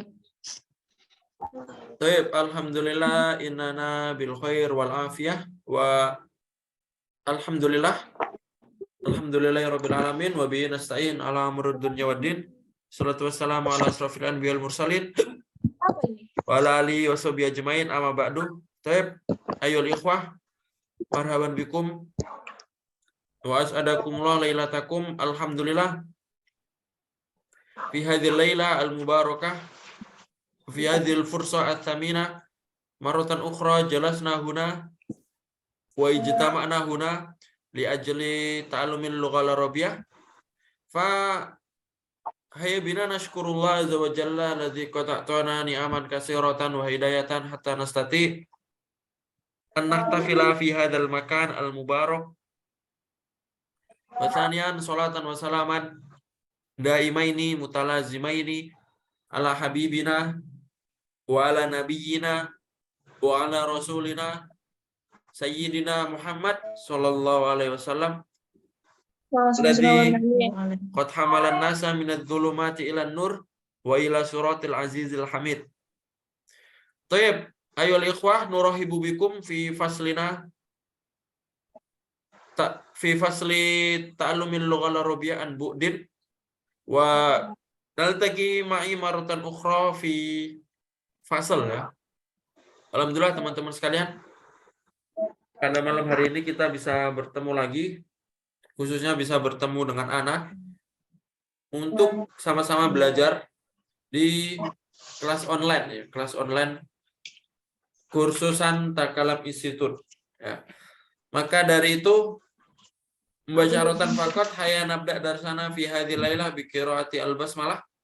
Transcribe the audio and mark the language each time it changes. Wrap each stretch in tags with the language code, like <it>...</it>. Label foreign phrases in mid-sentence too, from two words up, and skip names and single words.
<ar>Baik, الحمد لله إننا بالخير والعافية والحمد لله الحمد لله رب العالمين وبه نستعين على أمر الدنيا والدين. الصلاة والسلام على أشرف الأنبياء والمرسلين وعلى آله وصحبه أجمعين، أما بعد. Baik, أيها الإخوة، مرحبا بكم وأسعدكم الله ليلتكم. الحمد لله في هذه الليلة المباركة في هذه الفرصة الثمينة مرة أخرى جلسنا هنا واجتمعنا هنا لأجل تعلم اللغة العربية. فهيا بنا نشكر الله عز وجل الذي قطعتنا نعما كثيرة وهداية حتى نستطيع أن نحتفل في هذا المكان المبارك. وثانيا صلاة وسلاما دائمين متلازمين على حبيبنا وعلى نبينا وعلى رسولنا سيدنا محمد صلى الله عليه وسلم الذي قد حمل الناس من الظلمات إلى النور وإلى صراط العزيز الحميد. Thayyib, أيها الإخوة، نرحب بكم في فصل تعلم اللغة العربية عن بعد ونلتقي معي مرة أخرى في فصل يا.</ar> <id>Alhamdulillah teman-teman sekalian, pada malam hari ini kita bisa bertemu lagi, khususnya bisa bertemu dengan Ana untuk sama-sama belajar di kelas online ya, kelas online kursusan Takalam Institute ya. Maka dari itu membaca rotan fakot</id> <ar>هيا نبدأ درسنا في هذه الليلة بقراءة البسملة.</ar>